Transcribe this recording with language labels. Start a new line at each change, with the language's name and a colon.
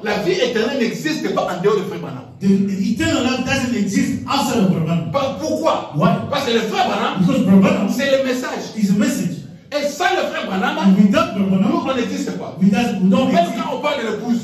French: La vie éternelle n'existe pas en dehors de frère Branham.
English: The eternal life doesn't exist outside of Brahman.
French: Pourquoi?
English: Why?
French: Parce que le frère Branham,
English: Because Brahman
French: c'est le message.
English: is a message.
French: Et sans le frère Branham,
English: And without
French: nous,
English: Brahman,
French: on n'existe pas.
English: we don't
French: Même
English: exist.
French: quand on parle de l'épouse,